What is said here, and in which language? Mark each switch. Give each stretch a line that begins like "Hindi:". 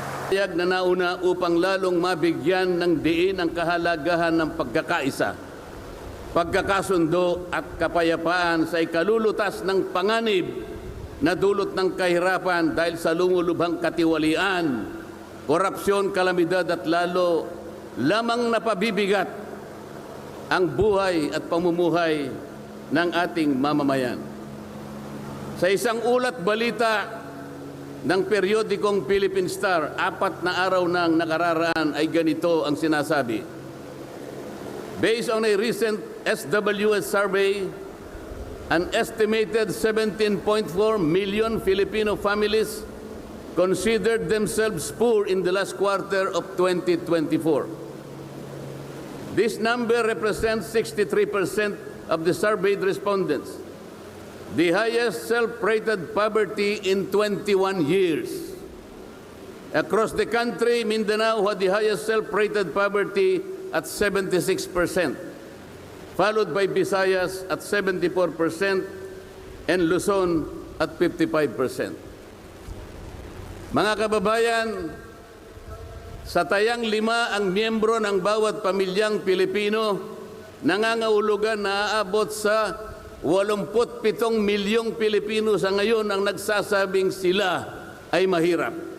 Filipino: Pahayag na nauna upang lalong mabigyan ng diin ang kahalagahan ng pagkakaisa, pagkakasundo at kapayapaan sa ikalulutas ng panganib na dulot ng kahirapan dahil sa lumulubhang katiwalian, korupsyon, kalamidad at lalo lamang napabibigat ang buhay at pamumuhay ng ating mamamayan. Sa isang ulat balita ng periodikong Philippine Star, 4 na araw nang nakararaan ay ganito ang sinasabi.
English: Based on a recent SWS survey, an estimated 17.4 million Filipino families considered themselves poor in the last quarter of 2024. This number represents 63% of the surveyed respondents, the highest self-rated poverty in 21 years. Across the country, Mindanao had the highest self-rated poverty at 76%. Followed by Visayas at 74% and Luzon at 55%.
Filipino: Mga kababayan, sa tayang 5 ang miyembro ng bawat pamilyang Pilipino, nangangahulugan na aabot sa 87 milyong Pilipino sa ngayon ang nagsasabing sila ay mahirap.